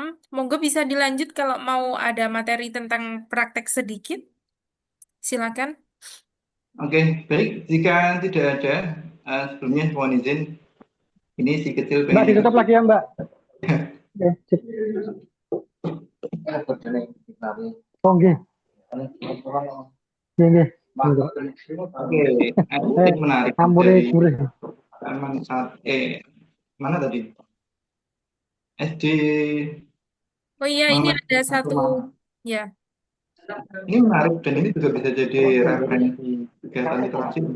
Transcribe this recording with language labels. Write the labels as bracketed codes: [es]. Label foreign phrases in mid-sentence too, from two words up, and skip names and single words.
[id] Monggo bisa dilanjut kalau mau ada materi tentang praktek sedikit. Silakan. Oke, baik. Jika tidak ada, sebelumnya mohon izin, ini si kecil Mbak pengen ikut. ditutup lagi ya Mbak. Oke, sip. [jv] Oh nggih. Nggih, nggih. [id] Oke, ini menarik Campure dari gurih. halaman saat mana tadi? SD Oh iya, ini Muhammad ada satu. Rumah. Ya. Ini menarik dan ini juga bisa jadi referensi kegiatan literasi untuk